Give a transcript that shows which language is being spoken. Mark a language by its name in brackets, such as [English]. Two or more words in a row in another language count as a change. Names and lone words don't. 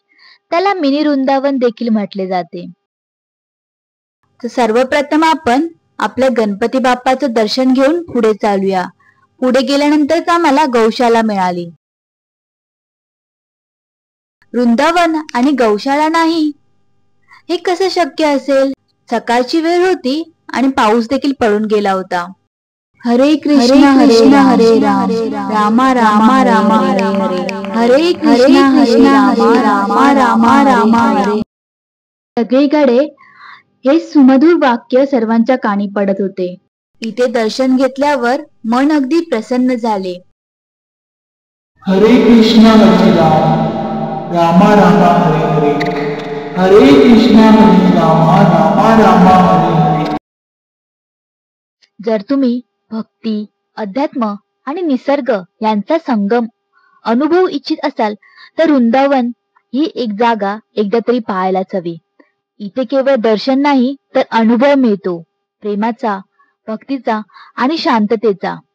[Marathi] त्याला मिनी वृंदावन देखील म्हटले जाते. तर सर्वप्रथम आपण आपल्या गणपती बाप्पाचं दर्शन घेऊन पुढे चालूया. पुढे गेल्यानंतर आम्हाला गौशाला मिळाली. वृंदावन आणि गौशाला नाही, हे कसं शक्य असेल? सकाळची वेळ होती आणि पाऊस देखील पडून गेला होता. हरे कृष्ण हरे राम राम राम राम हरे हरे, हरे कृष्ण राम राम राम हरे. सगळीकडे हे सुमधुर वाक्य सर्वांच्या कानी पडत होते. इथे दर्शन घेतल्यावर मन अगदी प्रसन्न झाले. हरे कृष्ण हरे राम राम राम हरे हरे, हरे कृष्ण हरे राम राम राम हरे हरे. जर तुम्ही भक्ती, अध्यात्म आणि निसर्ग यांचा संगम अनुभवू इच्छित असाल तर वृंदावन ही एक जागा एकदा तरी पाहायलाच हवी. इथे केवळ दर्शन नाही तर अनुभव मिळतो, प्रेमाचा, भक्तीचा आणि शांततेचा.